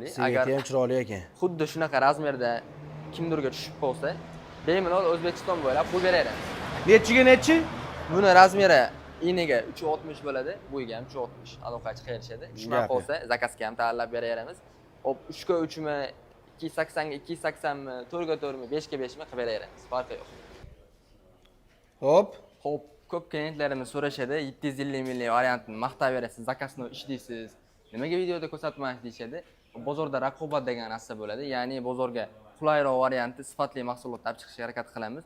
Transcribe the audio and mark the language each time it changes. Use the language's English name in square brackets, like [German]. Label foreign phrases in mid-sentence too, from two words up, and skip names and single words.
[Uzbek] Sveti ham chiroyli ekan. Xuddi shunaqa razmerda kimdirga tushib qolsa, bemalol O'zbekiston bo'ylab qo'yib beramiz. Nechiga nechi? Buni razmeri iniga 360 bo'ladi, bo'yiga ham 360. Aloqachi qayerishadi. Tushmay qolsa, zakasga ham tayyorlab beraveramiz. Hop, 3 ga 3 mi, 280 ga 280 mi, 4 ga 4 mi, 5 ga 5 mi qilib beraveramiz. Farqi yo'q. Hop, ko'p klientlarimiz so'rashadi, 750 minglik variantini maqtab berasiz, zakasni ishlaysiz. Nimaga videoda ko'rsatmaysiz deyshadi. Bozorda raqobat degan narsa bo'ladi. Ya'ni bozorga qulayroq variantni, sifatli mahsulot olib chiqishga harakat qilamiz.